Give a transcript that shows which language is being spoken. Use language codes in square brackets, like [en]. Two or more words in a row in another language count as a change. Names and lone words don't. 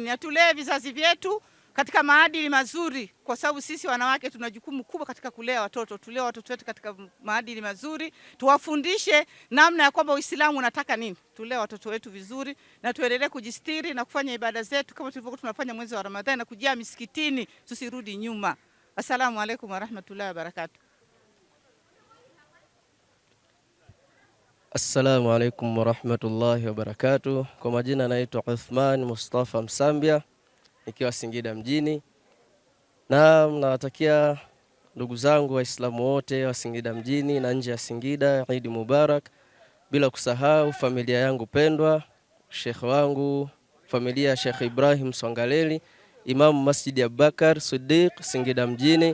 [sw] Na tulee vizazi vyetu katika maadili mazuri, kwa sababu sisi wanawake tuna jukumu kubwa katika kulea watoto. Tulee watoto wetu katika maadili mazuri, tuwafundishe namna ya kwamba Uislamu unataka nini. Tulee watoto wetu vizuri na tuendelee kujistiri na kufanya ibada zetu kama tulivyokuwa tunafanya mwezi wa Ramadhani na kujia misikitini, tusirudi nyuma. [ar] السلام عليكم ورحمة الله وبركاته. السلام عليكم ورحمة الله وبركاته. [sw] Kwa majina naitwa Uthman Mustafa Msambia, nikiwa Singida mjini. Na nawatakia ndugu zangu Waislamu wote wa Singida mjini na nje ya Singida [ar] عيد مبارك, [sw] bila kusahau familia yangu pendwa, Sheikh wangu, familia ya Sheikh Ibrahim Songaleli, Imam Masjid Abubakar Siddiq Singida mjini.